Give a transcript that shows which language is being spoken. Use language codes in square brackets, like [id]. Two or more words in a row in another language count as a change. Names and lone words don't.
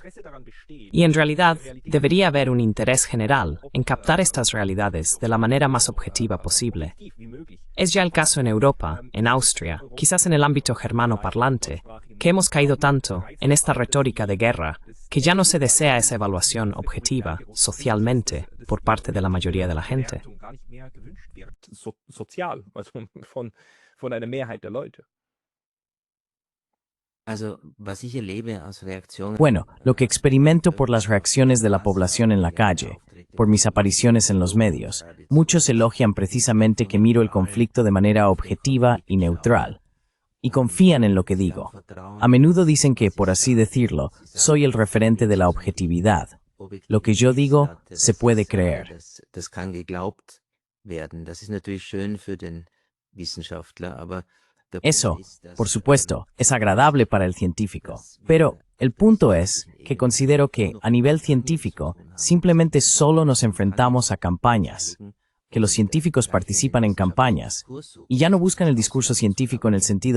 [es] Y en realidad debería haber un interés general en captar estas realidades de la manera más objetiva posible. Es ya el caso en Europa, en Austria, quizás en el ámbito germano parlante, que hemos caído tanto en esta retórica de guerra que ya no se desea esa evaluación objetiva, socialmente, por parte de la mayoría de la gente. [de] Sozial, also von einer Mehrheit der Leute. Also, was ich erlebe aus Reaktionen. [es] Bueno, lo que experimento por las reacciones de la población en la calle, por mis apariciones en los medios, muchos elogian precisamente que miro el conflicto de manera objetiva y neutral, y confían en lo que digo. A menudo dicen que, por así decirlo, soy el referente de la objetividad. Lo que yo digo se puede creer. [de] Das kann geglaubt werden. Das ist natürlich schön für den Wissenschaftler, aber [es] Eso, por supuesto, es agradable para el científico. Pero el punto es que considero que, a nivel científico, simplemente solo nos enfrentamos a campañas, que los científicos participan en campañas, y ya no buscan el discurso científico en el sentido